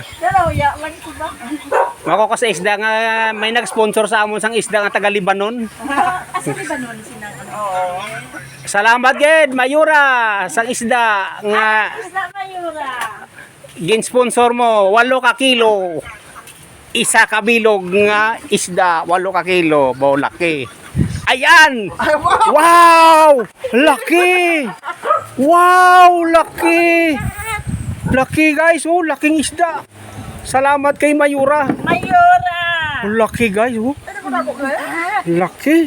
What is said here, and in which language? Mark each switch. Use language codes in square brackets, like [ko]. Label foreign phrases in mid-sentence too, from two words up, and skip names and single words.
[hil] Makuha ko sa isda nga may nag-sponsor sa amon sang isda nga taga Libanon. Asa Libanon sinang ano? Salamat gid Mayura sang isda nga Isda Mayura. gin-sponsor mo 8 ka kilo. Isa ka bilog nga isda 8 ka kilo, bao laki. [tl] Ayan! Wow! Laki! Wow! Laki! Laki guys, oh, laking isda. [hil] Salamat kay Mayura. Mayura! [tl] Laki guys, oh. Laki.